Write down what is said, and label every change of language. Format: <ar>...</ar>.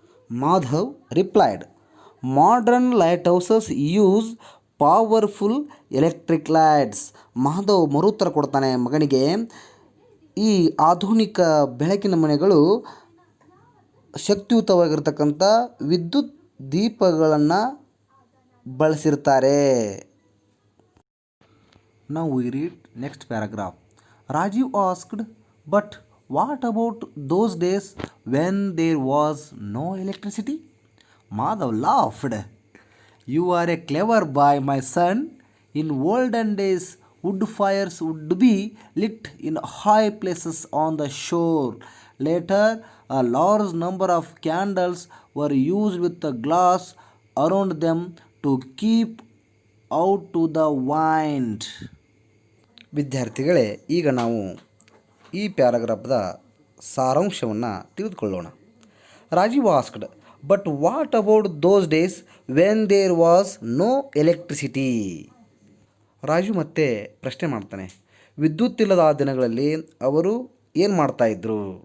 <en>Madhav replied, modern lighthouses use powerful electric lights.</en> <kn>Madhav ಮರುತ್ತರ ಕೊಡ್ತಾನೆ ಮಗನಿಗೆ, ಈ ಆಧುನಿಕ ಬೆಳಕಿನ ಮನೆಗಳು ಶಕ್ತಿಯುತವಾಗಿರ್ತಕ್ಕಂಥ ವಿದ್ಯುತ್ ದೀಪಗಳನ್ನು ಬಳಸಿರ್ತಾರೆ.</kn> <en>Now we read next paragraph. Rajiv asked, but what about those days when there was no electricity? Madhav laughed. You are a clever boy, my son. In olden days, wood fires would be lit in high places on the shore. Later, a large number of candles were used with the glass around them to keep out to the wind.</en> <kn>ವಿದ್ಯಾರ್ಥಿಗಳೇ, ಈಗ ನಾವು ಈ ಪ್ಯಾರಾಗ್ರಾಫ್ದ ಸಾರಾಂಶವನ್ನು ತಿಳಿದುಕೊಳ್ಳೋಣ.</kn> <en>Rajeev asked, but what about those days when there was no electricity?</en> <kn>Raju ಮತ್ತೆ ಪ್ರಶ್ನೆ ಮಾಡ್ತಾನೆ, ವಿದ್ಯುತ್ ಇಲ್ಲದ ಆ ದಿನಗಳಲ್ಲಿ ಅವರು ಏನು ಮಾಡ್ತಾಯಿದ್ರು?</kn>